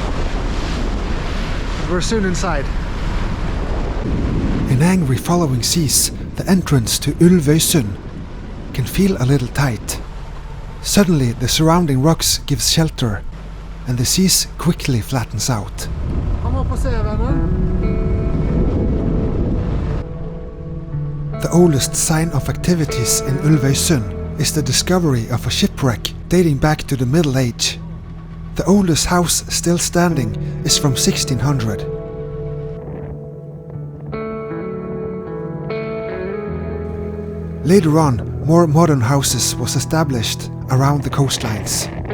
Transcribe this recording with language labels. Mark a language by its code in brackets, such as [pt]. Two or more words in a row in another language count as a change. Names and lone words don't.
[en] We're soon inside. In angry following seas, the entrance to Ulvøysund can feel a little tight. Suddenly the surrounding rocks gives shelter and the seas quickly flattens out. [no] Kom opp og se, venner. [en] The oldest sign of activities in Ulvøysund is the discovery of a shipwreck dating back to the Middle Age. The oldest house still standing is from 1600. Later on, more modern houses was established around the coastlines.